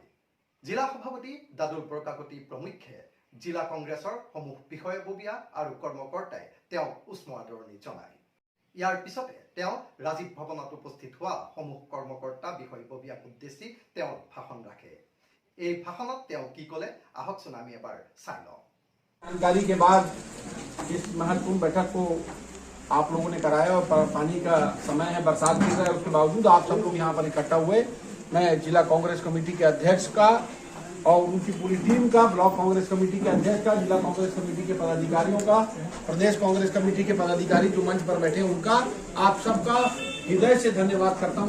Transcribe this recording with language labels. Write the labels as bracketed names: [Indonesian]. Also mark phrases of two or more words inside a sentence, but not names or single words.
[Assamese] জিলা সভাপতি দাদুল বৰকাকতি প্ৰমুখ্যে জিলা কংগ্ৰেছৰ সমূহ বিষয়ববীয়া আৰু কৰ্মকৰ্তাই তেওঁক উষ্ম আদৰণি জনায়। ইয়াৰ পিছতে তেওঁ ৰাজীৱ ভৱনত উপস্থিত হোৱা সমূহ কৰ্মকৰ্তা বিষয়ববীয়াক উদ্দেশ্যি তেওঁ ভাষণ ৰাখে। এই ভাষণত তেওঁ কি ক'লে আহকচোন আমি এবাৰ চাই লওঁ। [Hindi] जानकारी के बाद इस महत्वपूर्ण बैठक को आप लोगों ने कराया और पानी का समय है, बरसात गिर रहा है, उसके बावजूद आप सब लोग यहाँ पर इकट्ठा हुए। मैं जिला कांग्रेस कमेटी के अध्यक्ष का और उनकी पूरी टीम का, ब्लॉक कांग्रेस कमेटी के अध्यक्ष का, जिला कांग्रेस कमेटी के पदाधिकारियों का, प्रदेश कांग्रेस कमेटी के पदाधिकारी जो मंच पर बैठे उनका, आप सबका हृदय से धन्यवाद करता हूँ।